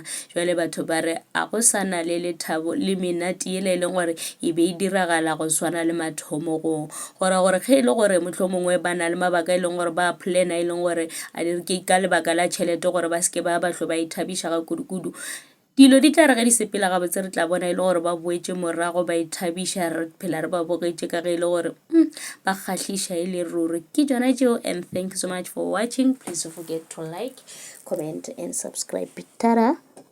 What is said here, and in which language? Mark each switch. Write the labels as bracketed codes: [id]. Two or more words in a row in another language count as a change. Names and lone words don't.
[nso] Jwale batho ba re a go sana le lethabo le menate e leng gore e be e diragala go swana le mathomogong gore ge e le gore motlho mongwe ba na le mabaka e leng gore ba plana e leng gore a dire ke ka lebaka la tšhelete gore ba seke ba hlo ba ithabiša ga kudu dilo di tla re ge di sepela ga botse re tla bona e le gore ba boetse morago ba ithabiša re phela re ba bogetše ka ge e le gore ba kgahliša e le ruri ke tsona tšeo. [en] And thank you so much for watching. Please don't forget to like, comment and subscribe. Tada.